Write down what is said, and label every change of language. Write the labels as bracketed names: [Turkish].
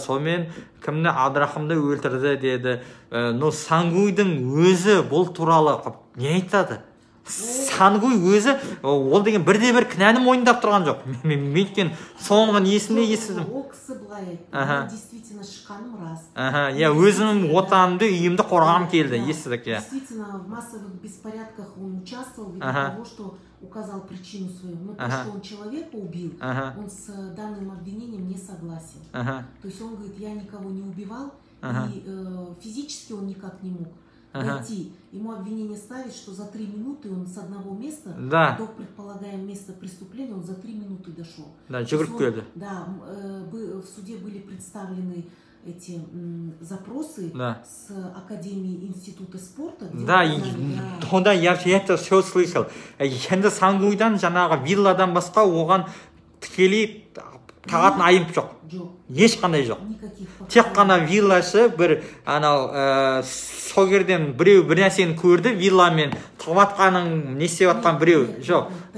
[Kazakh] Сонымен кімні Абдрахымды өлтірді деді. [Russian] Но [Kazakh] Сангуйдың өзі бұл туралы не айтады? Сангуй өзі ол деген бірде-бір кінәні мойындап тұрған жоқ. Мен соңғы несінде естідім. Ол кісі былай айтты, [Russian] действительно [Kazakh] шыққаным рас. Өзім отанымды, үйімді қорғағым келді, естідік. [Russian] Действительно, в массовых беспорядках он участвовал, ввиду того, что указал причину свою. Но то, что он человека убил, он с данным обвинением не согласен. То есть он говорит, я никого не убивал, и физически он никак не мог дойти. Ему обвинение ставит, что за 3 минуты он с одного места до предполагаемого места преступления он за 3 минуты дошел. Да, в суде были представлены эти запросы с Академии Института спорта. Да, я это все слышал. [Kazakh] Енді Сангуйдан жаңағы вилладан басқа оған тікелей тағатын айып жоқ. Ешқандай жоқ. Тек қана вилласы бір анау сол жерден біреу бір нәрсені көрді, вилламен тығып атқанын не істеп атқан біреу жоқ.